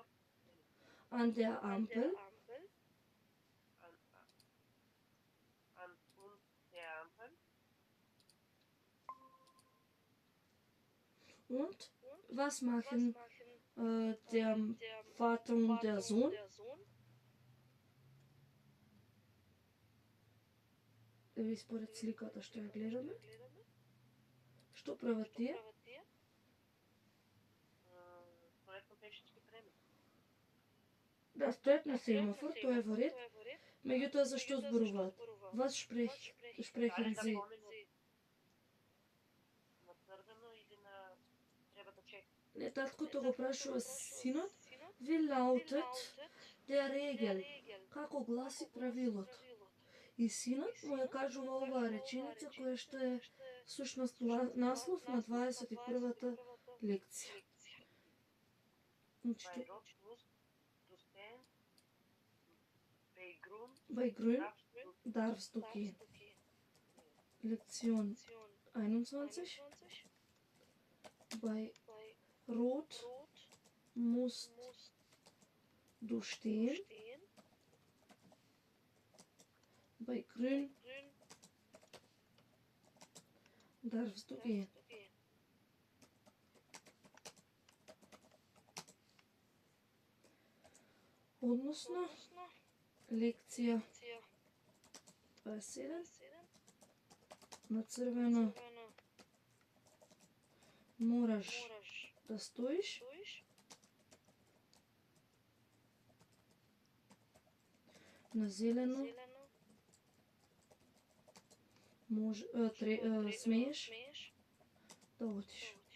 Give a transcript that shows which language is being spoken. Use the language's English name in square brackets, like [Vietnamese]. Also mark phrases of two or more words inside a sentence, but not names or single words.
[German] An der Ampel. An und der Ampel. Und was machen der Vater und der Sohn? [Macedonian] Ви според сликата што ја гледаме? Што прават тие? Стоят на пешички премет. Да, стоят на семафор, тоа е во ред. Меѓутоа зашто зборуваат? [German] Was sprechen Sie? [Macedonian] На црвено или на треба да чека. Не, таткото го прашува синот. [German] Wie lautet der Regel? [Macedonian] Како гласи правилото? И синот му ја кажува оваа реченица која што е всушност наслов на 21-та лекција. [German] Bei Rot musst du stehen, Bei Grün darfst du gehen. Lektion 21. Bei Rot musst du stehen bei grün darfst du gehen. [Macedonian] Односно, лекција 27 на црвено мораш да стоиш, на зелено смееш да одиш.